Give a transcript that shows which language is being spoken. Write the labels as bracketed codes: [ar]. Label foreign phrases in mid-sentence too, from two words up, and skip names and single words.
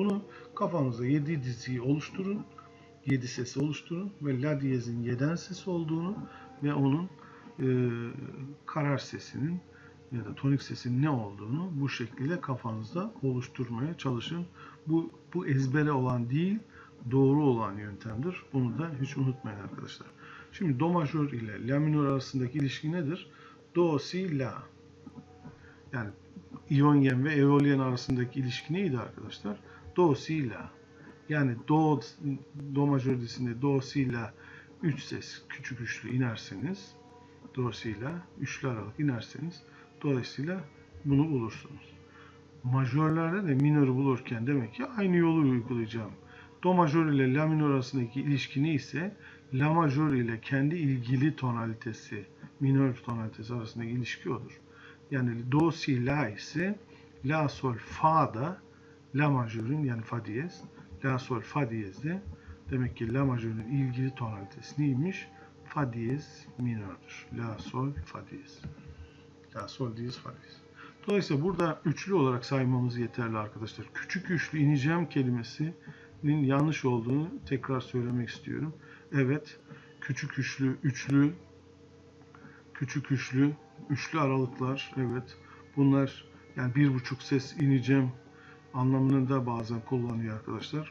[tr] Bunu kafanızda 7 diziyi oluşturun. 7 sesi oluşturun ve la diyezin yeden sesi olduğunu ve onun karar sesinin ya da tonik sesin ne olduğunu bu şekilde kafanızda oluşturmaya çalışın. Bu ezbere olan değil, doğru olan yöntemdir. Bunu da hiç unutmayın arkadaşlar. Şimdi do majör ile la minör arasındaki ilişki nedir? Do, si, la. Yani İonyen ve eolyen arasındaki ilişki neydi arkadaşlar? Do, si, la. Yani do majör dizisinde do, si, la 3 ses küçük üçlü inerseniz, do, si, la üçlü aralık inerseniz dolayısıyla bunu bulursunuz. Majörlerde de minörü bulurken demek ki aynı yolu uygulayacağım. Do majör ile la minör arasındaki ilişki neyse la majör ile kendi ilgili tonalitesi, minör tonalitesi arasındaki ilişki odur. Yani do, si, la ise la, sol, fa da la majörün yani fa diyez, la, sol, fa diyezde demek ki la majörün ilgili tonalitesi neymiş? Fa diyez minördür. La, sol, fa diyez. La, sol diyez, fa diyez. Dolayısıyla burada üçlü olarak saymamız yeterli arkadaşlar. Küçük üçlü ineceğim kelimesinin yanlış olduğunu tekrar söylemek istiyorum. Evet, küçük üçlü, küçük üçlü, üçlü aralıklar, evet. Bunlar yani 1,5 ses ineceğim anlamını da bazen kullanıyor arkadaşlar.